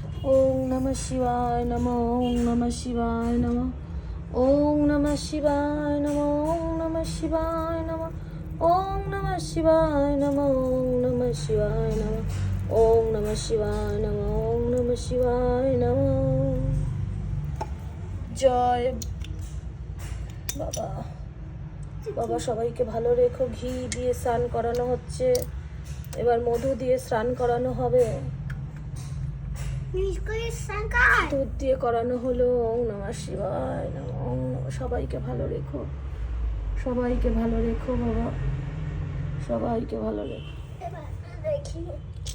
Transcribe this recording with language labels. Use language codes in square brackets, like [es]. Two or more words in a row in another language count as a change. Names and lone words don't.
[sa] ওম নমঃ শিবায় নমঃ, ওম নমঃ শিবায় নমঃ, ওম নমঃ শিবায় নমঃ, ওম নমঃ শিবায় নমঃ, ওম নমঃ শিবায় নমঃ, ওম নমঃ শিবায় নমঃ, ওম নমঃ শিবায় নমঃ, ওম নমঃ শিবায় নমঃ। [bn] জয় বাবা। বাবা সবাইকে ভালো রেখো। ঘি দিয়ে স্নান করানো হচ্ছে, এবার মধু দিয়ে স্নান করানো হবে, দুধ দিয়ে করানো হলো। [sa] ওম নমঃ শিবায় নমঃ, ওম নমঃ। [bn] সবাইকে ভালো রেখো, সবাইকে ভালো রেখো বাবা, সবাইকে ভালো রেখো।